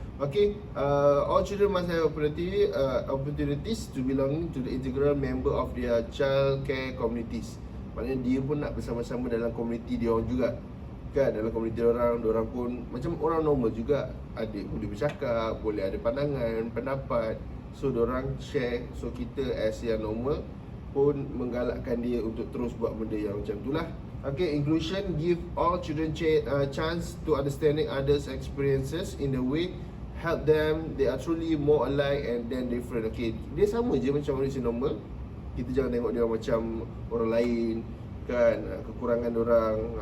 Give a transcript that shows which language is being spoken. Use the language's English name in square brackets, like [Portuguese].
[English] Okay, all children must have opportunities to belong to the integral member of their child care communities. [Malay] Maknanya dia pun nak bersama-sama dalam komuniti dia orang juga. Kan, dalam komuniti orang pun macam orang normal juga. Boleh bercakap, boleh ada pandangan, pendapat. So, diorang share. So, kita as yang normal pun menggalakkan dia untuk terus buat benda yang macam itulah. [English] Okay, inclusion give all children chance to understanding others' experiences in the way help them, they are truly more alike and then different. [Malay] Okay, dia sama je macam manusia normal. Kita jangan tengok dia macam orang lain, kan, kekurangan orang.